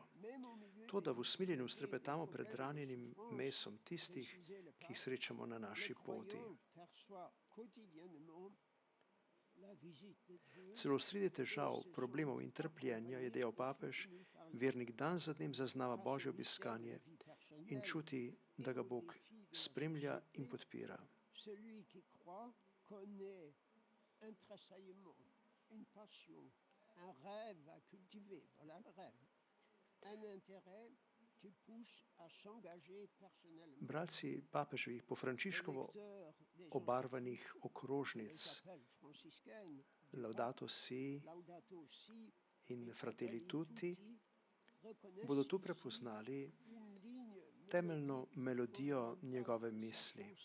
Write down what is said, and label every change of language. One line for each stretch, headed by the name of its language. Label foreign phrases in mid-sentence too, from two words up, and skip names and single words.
Slovenian: To, da v usmiljenju strepetamo pred ranjenim mesom tistih, ki jih srečamo na naši poti. Celo sredi težav, problemov in trpljenja, je dejal papež, vernik dan za dnem zaznava Božje obiskanje in čuti, da ga Bog spremlja in podpira.
French: Un rêve à cultiver, voilà le rêve. Un intérêt qui pousse à s'engager personnellement.
Slovenian: Bralci papeževih po Frančiškovo obarvanih okrožnic Laudato Si in Fratelli Tutti bodo tu prepoznali temeljno melodijo njegove misli.